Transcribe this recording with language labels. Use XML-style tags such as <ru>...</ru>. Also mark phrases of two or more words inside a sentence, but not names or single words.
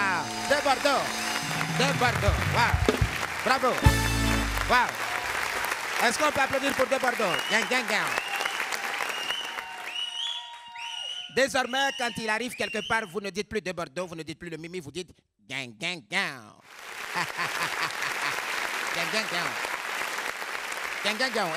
<fr>Debordo, wow, bravo, wow. Est-ce qu'on peut applaudir pour De Bordeaux?</fr> <en>Gang, gang, gang.</en> <fr>Désormais, quand il arrive quelque part, vous ne dites plus De Bordeaux, vous ne dites plus le Mimi, vous dites</fr> <en>gang, gang, gang. Gang, gang, gang. Gang, gang, gang.</en>